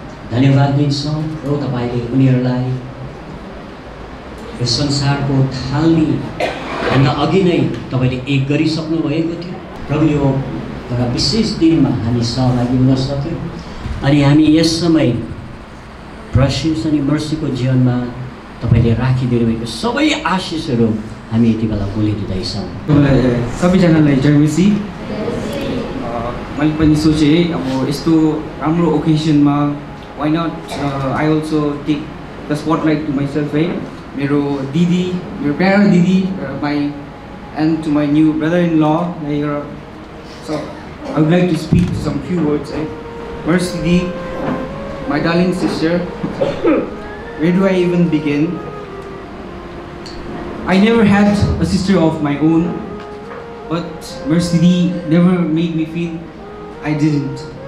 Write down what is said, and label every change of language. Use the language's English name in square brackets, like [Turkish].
[Nepali] धन्यवाद दिन्छौँ प्रभु, तपाईँले उनीहरूलाई यो संसारको थालनी भन्दा अघि नै तपाईँले एक गरिसक्नु भएको थियो। प्रभु, यो एउटा विशेष दिनमा हामी सहभागी हुन सक्यौँ अनि हामी यस समय प्रशंस अनि मर्सीको जीवनमा तपाईँले राखिदिनु भएको सबै आशिषहरू हामी यति बेला बोलिदिँदैछौँ। सबैजनालाई जय मसी। मैले पनि सोचेँ अब यस्तो राम्रो ओकेजनमा [English] Why not I also take the spotlight to myself है। [Nepali] मेरो दिदी, मेरो प्यारो दिदी, [English] My and to my new brother in law, so I would like to speak some few words. Mercy Di, my darling sister, where do I even begin? I never had a sister of my own, but Mercy Di never made me feel I didn't.